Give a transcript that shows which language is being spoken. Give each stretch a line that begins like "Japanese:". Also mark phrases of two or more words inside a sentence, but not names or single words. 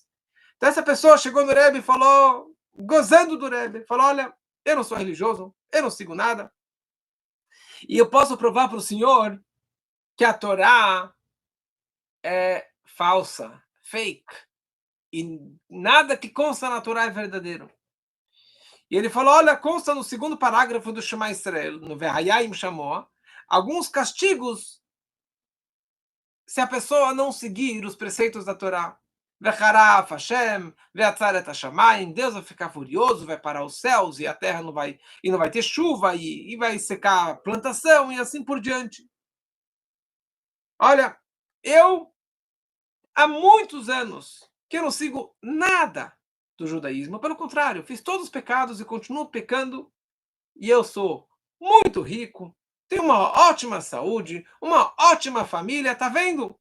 Portuguese: Então essa pessoa chegou no Rebbe e falou, gozando do Rebbe, falou, olha, eu não sou religioso, eu não sigo nada, e eu posso provar para o senhor que a Torá é falsa, fake, e nada que consta na Torá é verdadeiro. E ele falou, olha, consta no segundo parágrafo do Shema Israel, no Vehayim Shamoa, alguns castigos se a pessoa não seguir os preceitos da Torá.
Hebrew: וחרף השם, ועצרת השמים,
Portuguese: Deus vai ficar furioso, vai parar os céus e a terra não vai ter chuva e vai secar a plantação e assim por diante. Olha, eu há muitos anos que eu não sigo nada do judaísmo, pelo contrário, fiz todos os pecados e continuo pecando, e eu sou muito rico, tem uma ótima saúde, uma ótima família, tá vendo?